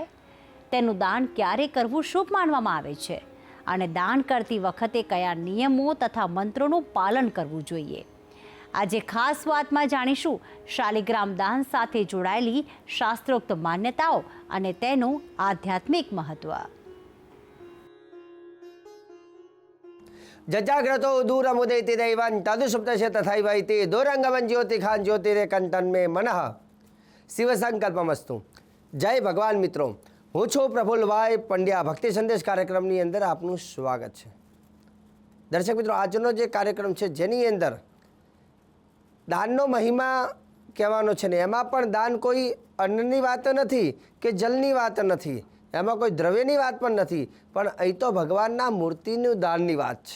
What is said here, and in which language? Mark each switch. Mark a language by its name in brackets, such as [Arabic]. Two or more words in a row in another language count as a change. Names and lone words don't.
[Gujarati] તેનું દાન ક્યારે કરવું શુભ માનવામાં આવે છે અને દાન કરતી વખતે કયા નિયમો તથા મંત્રોનું પાલન કરવું જોઈએ? આજે ખાસ વાતમાં જાણીશું શાલિગ્રામ દાન સાથે જોડાયેલી શાસ્ત્રોક્ત માન્યતાઓ અને તેનું આધ્યાત્મિક મહત્વ. [Sanskrit] जजाग्रतो दूरमुदयति दैवं तदुसुप्तस्य तथैवैति दूरंगमं ज्योतिखान ज्योतिरेकंतन में मनः शिव संकल्पमस्तु. [Hindi] जय भगवान मित्रों, [Gujarati] હું છું પ્રફુલ્લભાઈ પંડ્યા. ભક્તિ સંદેશ કાર્યક્રમની અંદર આપનું સ્વાગત છે. દર્શક મિત્રો, આજનો જે કાર્યક્રમ છે જેની અંદર દાનનો મહિમા કહેવાનો છે ને એમાં પણ દાન કોઈ અન્નની વાત નથી કે જલની વાત નથી, એમાં કોઈ દ્રવ્યની વાત પણ નથી, પણ અહીં તો ભગવાનના મૂર્તિનું દાનની વાત છે.